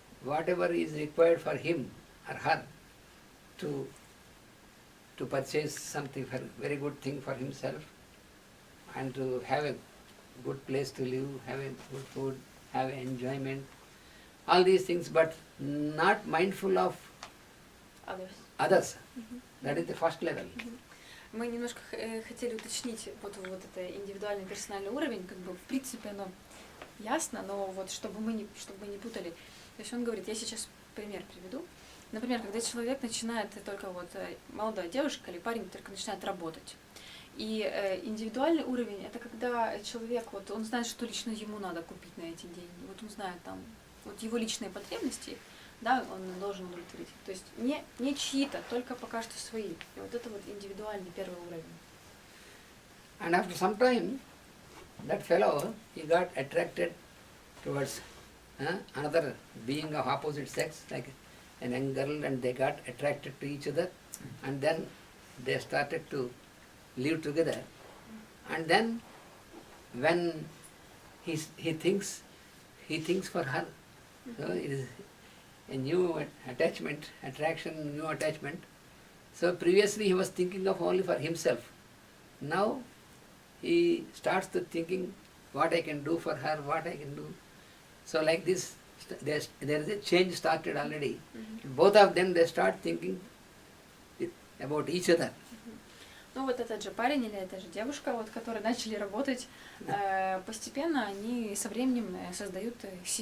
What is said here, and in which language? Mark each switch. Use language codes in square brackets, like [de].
[en] whatever is required for him or her to purchase something, for very good thing for himself, and to have a good place to live, have a good food, have enjoyment, all these things, but not mindful of others. That is the first level. [ru] Мы немножко хотели уточнить вот это индивидуальный персональный уровень, как бы в принципе оно ясно, но вот чтобы мы не путали. То есть он говорит, я сейчас пример приведу. Например, когда человек начинает только вот молодая девушка или парень только начинает работать. И индивидуальный уровень это когда человек вот он знает, что лично ему надо купить на эти деньги. Вот он знает там вот его личные потребности, да, он должен удовлетворить. То есть не чьи-то, только пока что свои. И вот это вот индивидуальный первый уровень. [en] And after some time, that fellow, he got attracted towards another being of opposite sex, like a young girl, and they got attracted to each other, and then they started to live together. And then when he thinks for her, so it is a new attraction, new attachment. So previously he was thinking of only for himself. Now he starts to thinking what I can do for her, what I can do. So like this, there is a change started already. Both of them, they start thinking about each other. [ru] Ну вот этот же парень или эта же девушка, вот, которые начали работать, постепенно они со временем создают семью.